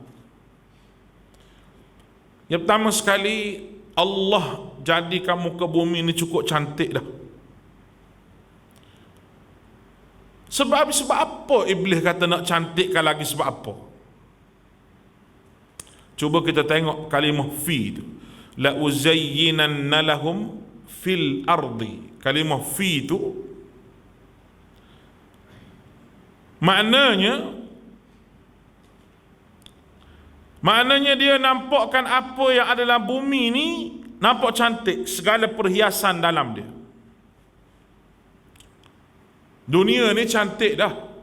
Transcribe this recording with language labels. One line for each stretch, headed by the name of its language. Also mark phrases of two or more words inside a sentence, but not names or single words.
Malay: Yang pertama sekali, Allah jadikan muka bumi ni cukup cantik dah. Sebab apa iblis kata nak cantikkan lagi, sebab apa? Cuba kita tengok kalimah fi tu.
Arabic: لأزينن لهم في الأرض.
Malay: Kalimah fi tu maknanya dia nampakkan apa yang ada dalam bumi ni nampak cantik, segala perhiasan dalam dia. Dunia ni cantik dah.